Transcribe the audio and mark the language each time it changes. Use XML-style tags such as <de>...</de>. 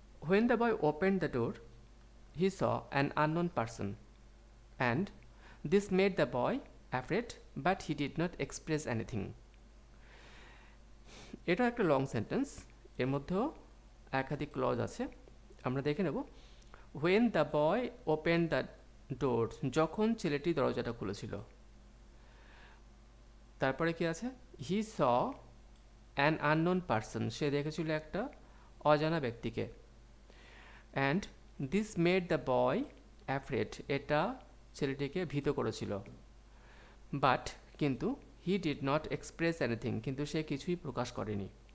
<en>When the boy opened the door, he saw an unknown person, and this made the boy afraid, but he did not express anything.</en> <bn>এটা একটা long sentence, এর মধ্যেও একাধিক clause আছে, আমরা দেখে নেব।</bn> <en>When the boy opened the door,</en> <bn>যখন ছেলেটি দরজাটা খুলেছিল। তারপরে কি আছে,</bn> <en>he saw an unknown person,</en> <bn>সে দেখেছিল একটা অজানা ব্যক্তিকে।</bn> <en>and this made the boy afraid,</en> <bn>এটা ছেলেটিকে ভীত করেছিল।</bn> <en>but</en> <bn>কিন্তু</bn> <en>he did not express anything,</en> <bn>কিন্তু সে কিছুই প্রকাশ করেনি।</bn>